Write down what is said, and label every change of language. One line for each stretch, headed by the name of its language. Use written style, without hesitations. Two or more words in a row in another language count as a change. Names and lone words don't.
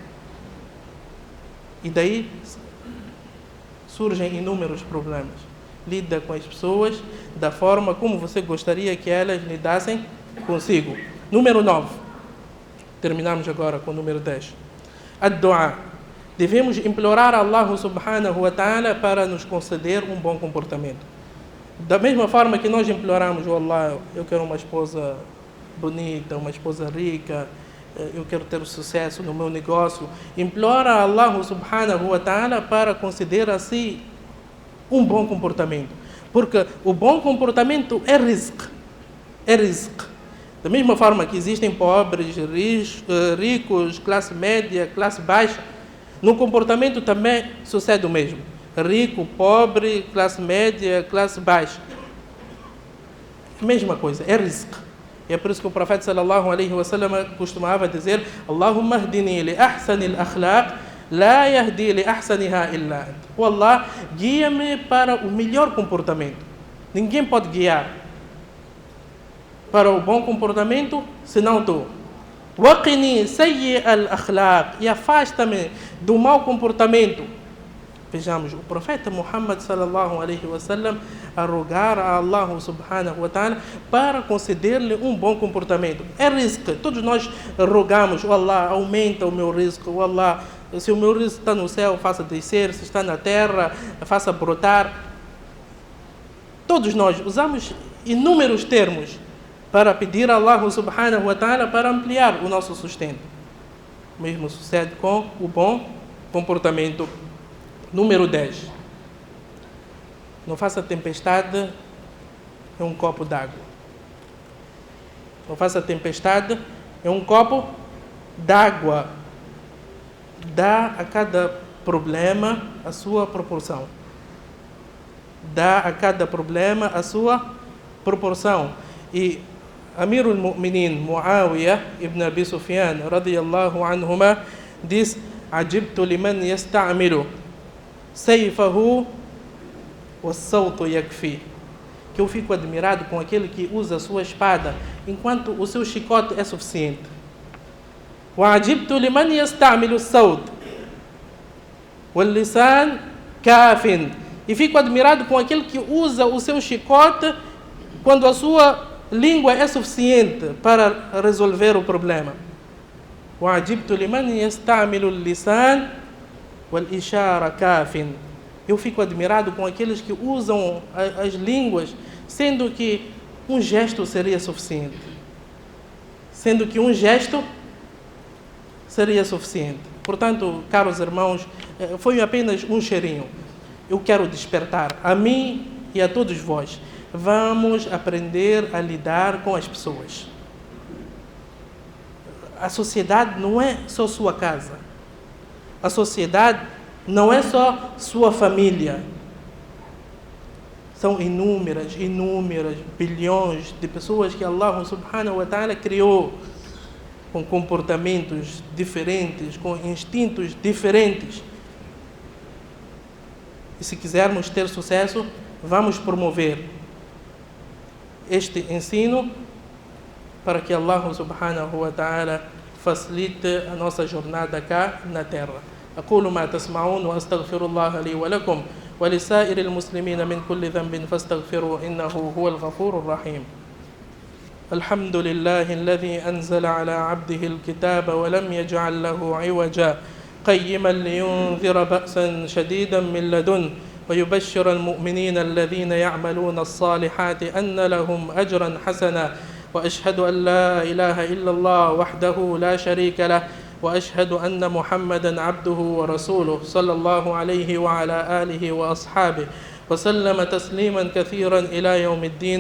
Portuguese: E daí surgem inúmeros problemas. Lida com as pessoas da forma como você gostaria que elas lidassem consigo. Número 9. Terminamos agora com o número 10. Ad-du'a. Devemos implorar a
Arabic: الله سبحانه وتعالى
Portuguese: para nos conceder um bom comportamento. Da mesma forma que nós imploramos: oh Allah, eu quero uma esposa bonita, uma esposa rica, eu quero ter sucesso no meu negócio. Implora a
Arabic: الله سبحانه وتعالى
Portuguese: para conceder a si um bom comportamento. Porque o bom comportamento é rizq. É rizq. Da mesma forma que existem pobres, ricos, classe média, classe baixa, no comportamento também sucede o mesmo. Rico, pobre, classe média, classe baixa. Mesma coisa, é rizq. E é por isso que o profeta
Arabic: صلى الله عليه وسلم
Portuguese: costumava dizer:
Arabic: اللهم اهدني لأحسن الأخلاق لا يهدي لأحسنها إلا أنت.
Portuguese: O Allah, guia-me para o melhor comportamento. Ninguém pode guiar para o bom comportamento senão tu.
Arabic: وقني سيئ الأخلاق,
Portuguese: e afasta-me do mau comportamento. Vejamos, o profeta Muhammad
Arabic: صلى الله عليه وسلم
Portuguese: a rogar a
Arabic: الله سبحانه وتعالى
Portuguese: para conceder-lhe um bom comportamento. É rizq. Todos nós rogamos: oh Allah, aumenta o meu rizq. Oh Allah, se o meu rizq está no céu, faça descer. Se está na terra, faça brotar. Todos nós usamos inúmeros termos para pedir a
Arabic: الله سبحانه وتعالى
Portuguese: para ampliar o nosso sustento. O mesmo sucede com o bom comportamento. Número 10. Não faça tempestade em um copo d'água. Não faça tempestade em um copo d'água. Dá a cada problema a sua proporção. Dá a cada problema a sua proporção.
Arabic: E أمير المؤمنين Muawiyah ibn Abi Sufyan رضي الله عنهما diz: عجبت لمن يستعمل سيفه والسوط يكفي.
Portuguese: Que eu fico admirado com aquele que usa a sua espada enquanto o seu chicote é suficiente.
Arabic: وعجبت لمن يستعمل السوط واللسان كاف.
Portuguese: E fico admirado com aquele que usa o seu chicote quando a sua língua é suficiente para resolver o problema.
Arabic: وَعَجِبْتُ لِمَنْ يَسْتَعْمِلُ اللِّسَانَ وَالْإِشَارَ كَافٍ.
Portuguese: Eu fico admirado com aqueles que usam as línguas, sendo que um gesto seria suficiente. Sendo que um gesto seria suficiente. Portanto, caros irmãos, foi apenas um cheirinho. Eu quero despertar a mim e a todos vós. Vamos aprender a lidar com as pessoas. A sociedade não é só sua casa. A sociedade não é só sua família. São inúmeras, bilhões de pessoas que
Arabic: الله سبحانه وتعالى
Portuguese: criou com comportamentos diferentes, com instintos diferentes. E se quisermos ter sucesso, vamos promover este ensino para que
Arabic: الله سبحانه وتعالى
Portuguese: facilite a nossa jornada cá na terra.
Arabic: أقول ما تسمعون وأستغفر الله لي ولكم ولسائر المسلمين من كل ذنب فاستغفروا إنه هو الغفور الرحيم. الحمد لله الذي أنزل على عبده الكتاب ولم يجعل له عوجا قيما لينذر بأسا شديدا من لدنه ويبشر المؤمنين الذين يعملون الصالحات أن لهم أجرا حسنا وأشهد أن لا إله إلا الله وحده لا شريك له وأشهد أن محمدا عبده ورسوله صلى الله عليه وعلى آله وأصحابه وسلم تسليما كثيرا إلى يوم الدين.